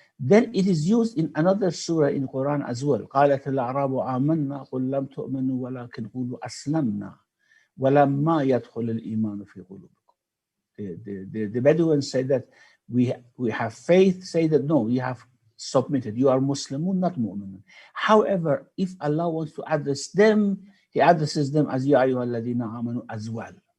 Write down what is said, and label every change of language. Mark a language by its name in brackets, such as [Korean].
[English] Then it is used in another surah in Quran as well. [Arabic] قالت الأعراب آمنا قل لم تؤمنوا ولكن قولوا أسلمنا ولما يدخل الإيمان في قلوبكم. [English] The Bedouins say that we have faith, say that no, you have submitted. You are Muslimun, not Mu'minun. However, if Allah wants to address them, He addresses them as [Arabic] Ya ayyuhal ladhina amanu [English] as well.